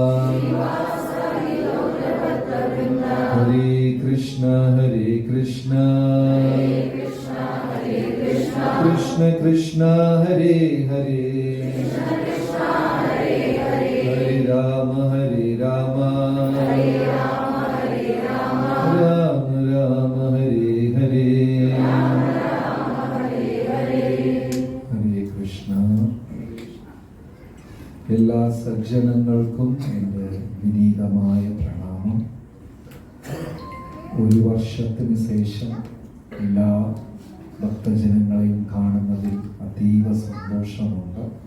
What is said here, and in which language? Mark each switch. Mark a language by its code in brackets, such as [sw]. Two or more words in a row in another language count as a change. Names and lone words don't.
[sa] Hare Krishna Krishna Krishna Krishna Hare Hare Hare Rama Rama Rama Hare Hare Hare Krishna. [ml] എല്ലാ സജ്ജനങ്ങൾക്കും എൻ്റെ വിനീതമായ പ്രണാമം. ഒരു വർഷത്തിന് ശേഷം എല്ലാ ഭക്തജനങ്ങളെയും കാണുന്നതിൽ അതീവ സന്തോഷമുണ്ട്.